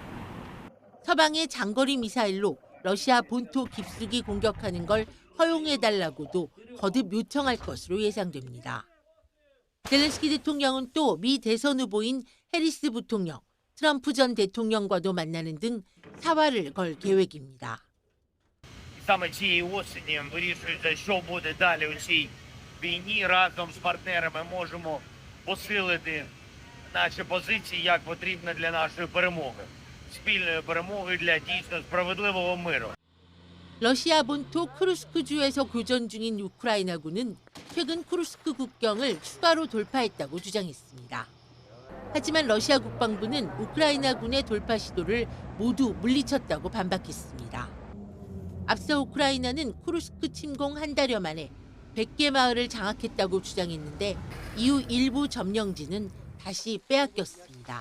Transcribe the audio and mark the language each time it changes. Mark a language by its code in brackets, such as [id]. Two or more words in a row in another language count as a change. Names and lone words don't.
[ko] 서방의 장거리 미사일로 러시아 본토 깊숙이 공격하는 걸 허용해달라고도 거듭 요청할 것으로 예상됩니다. 젤렌스키 대통령은 또 미 대선 후보인 해리스 부통령, 트럼프 전 대통령과도 만나는 등 사활을 걸 계획입니다. [uk] Саме цієї осені вирішується, що буде далі у цій війні. Разом з партнерами можемо посилити наші позиції, як потрібно для нашої перемоги. Спільної перемоги для дійсно справедливого миру. [ko] 러시아 본토 쿠르스크주에서 교전 중인 우크라이나군은 최근 쿠르스크 국경을 추가로 돌파했다고 주장했습니다. 하지만 러시아 국방부는 우크라이나군의 돌파 시도를 모두 물리쳤다고 반박했습니다. 앞서 우크라이나는 쿠르스크 침공 한 달여 만에 100개 마을을 장악했다고 주장했는데 이후 일부 점령지는 다시 빼앗겼습니다.